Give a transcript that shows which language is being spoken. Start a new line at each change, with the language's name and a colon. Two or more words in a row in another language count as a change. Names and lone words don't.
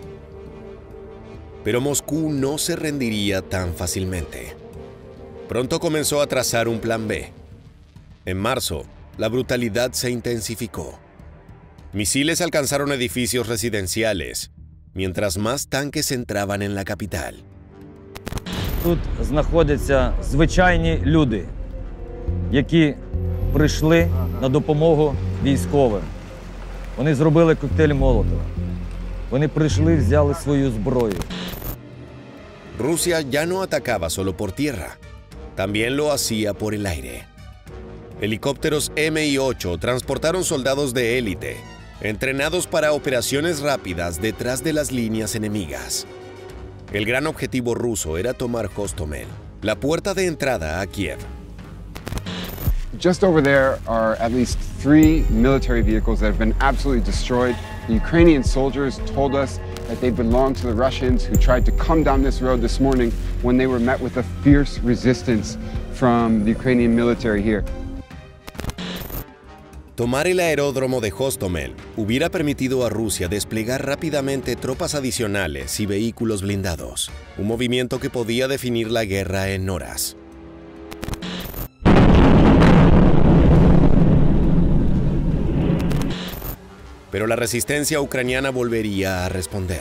Spanish: Pero Moscú no se rendiría tan fácilmente. Pronto comenzó a trazar un plan B. En marzo, la brutalidad se intensificó. Misiles alcanzaron edificios residenciales, mientras más tanques entraban en la capital.
Ukrainian: Тут знаходяться звичайні люди, які прийшли на допомогу військовим. Вони зробили коктейль Молотова. Вони прийшли, взяли свою зброю.
Spanish: Rusia ya no atacaba solo por tierra, también lo hacía por el aire. Helicópteros Mi-8 transportaron soldados de élite, entrenados para operaciones rápidas detrás de las líneas enemigas. El gran objetivo ruso era tomar Hostomel, la puerta de entrada a Kiev.
English: Just over there are at least 3 military vehicles that have been absolutely destroyed. The Ukrainian soldiers told us that they belong to the Russians who tried to come down this road this morning when they were met with a fierce resistance from the Ukrainian military here.
Spanish: Tomar el aeródromo de Hostomel hubiera permitido a Rusia desplegar rápidamente tropas adicionales y vehículos blindados, un movimiento que podía definir la guerra en horas. Pero la resistencia ucraniana volvería a responder.